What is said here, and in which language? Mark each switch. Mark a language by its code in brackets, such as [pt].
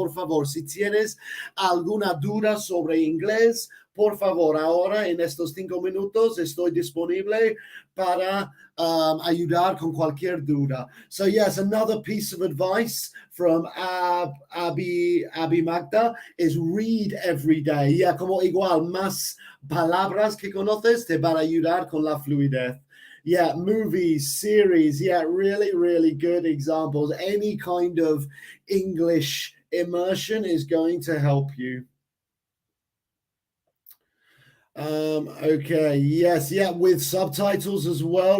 [es] Por favor, si tienes alguna duda sobre inglés, por favor, ahora en estos 5 minutos estoy disponible para ayudar con cualquier duda. [en] So yes, another piece of advice from Abby Magda is read every day. [es] Yeah, como igual, más palabras que conoces te van a ayudar con la fluidez. [en] Yeah, movies, series, yeah, really, really good examples. Any kind of English immersion is going to help you. Okay, yes, yeah, with subtitles as well.